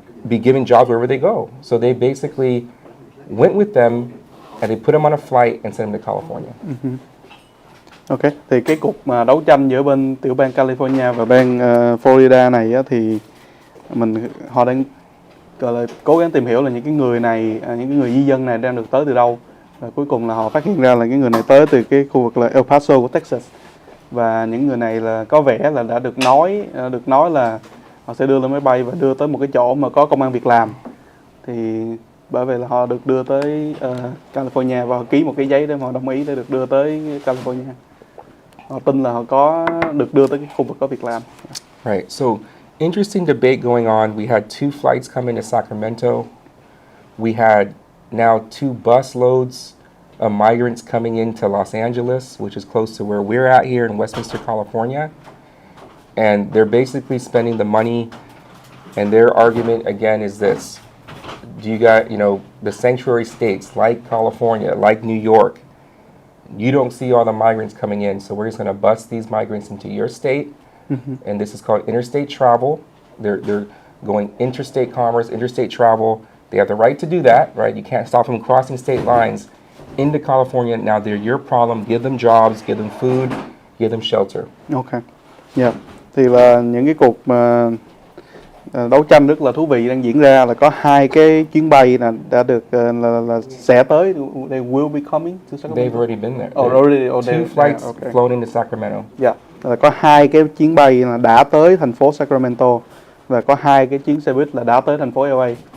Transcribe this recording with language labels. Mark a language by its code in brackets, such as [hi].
[en] be given jobs wherever they go. So they basically went with them and they put them on a flight and sent them to California. [vi] Ok, thì cái cuộc mà đấu tranh giữa bên tiểu bang California và bang Florida này á, thì họ đang gọi là cố gắng tìm hiểu là những cái người này, những cái người di dân này đang được tới từ đâu. Và cuối cùng là họ phát hiện ra là cái người này tới từ cái khu vực là El Paso của Texas. Và những người này là có vẻ là đã được nói là họ sẽ đưa lên máy bay và đưa tới một cái chỗ mà có công ăn việc làm. Thì bởi vậy là họ được đưa tới California và họ ký một cái giấy để họ đồng ý để được đưa tới California. Họ tin là họ có được đưa tới cái khu vực có việc làm. [en] Right. So interesting debate going on. We had 2 flights come into Sacramento. We had now 2 bus loads of migrants coming into Los Angeles, which is close to where we're at here in Westminster, California. And they're basically spending the money, and their argument again is this. Do you got, the sanctuary states like California, like New York, you don't see all the migrants coming in, so we're just going to bus these migrants into your state. And this is called interstate travel. They're going interstate commerce, interstate travel. They have the right to do that, right? You can't stop them crossing state lines into California. Now they're your problem. Give them jobs, give them food, give them shelter. Ok. Yeah. [vi] Thì là những cái cuộc mà đấu tranh rất là thú vị đang diễn ra là có 2 cái chuyến bay là đã được là sẽ tới. [en] They will be coming to Sacramento. They've already been there. Already. 2 flights flown into Sacramento. [vi] Dạ. Là có 2 cái chuyến bay là đã tới thành phố Sacramento và có 2 cái chuyến xe buýt là đã tới thành phố LA.